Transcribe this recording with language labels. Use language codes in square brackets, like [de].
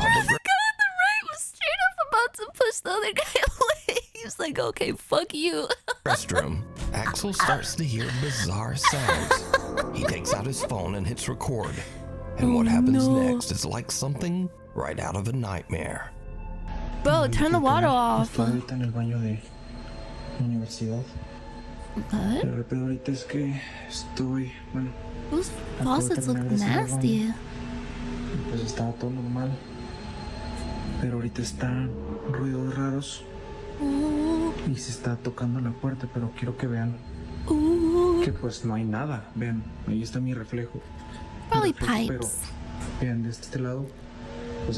[en] The guy on the right was straight up about to push the other guy away. He was like, okay, fuck you. restroom, Axel starts to hear bizarre sounds. He takes out his phone and hits record. And what happens next is like something right out of a nightmare. Bro, turn the water off. [es] Estoy ahorita en el baño de la universidad. [en] What? [es] Pero el pedo ahorita es que estoy, bueno. [en] Those faucets look nasty. [es] Pues estaba todo normal. Pero ahorita están ruidos raros. Y se está tocando la puerta, pero quiero que vean que pues no hay nada. Vean, ahí está mi reflejo. [en] Probably [es] Pero [en] pipes. [es] vean, de este lado, pues